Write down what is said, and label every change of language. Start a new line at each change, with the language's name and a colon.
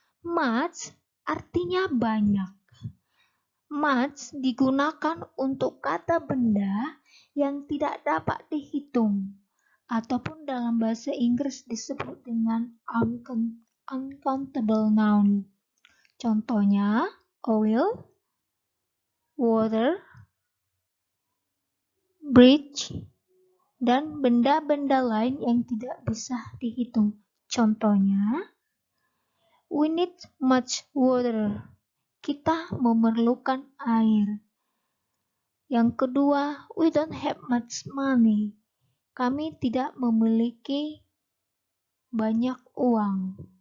Indonesian: Much artinya banyak. Much digunakan untuk kata benda yang tidak dapat dihitung, ataupun dalam bahasa Inggris disebut dengan uncountable noun. Contohnya, oil, water, bridge, dan benda-benda lain yang tidak bisa dihitung.
English: Contohnya, we need much water.
Indonesian: Kita memerlukan air. Yang kedua,
English: we don't have much money.
Indonesian: Kami tidak memiliki banyak uang.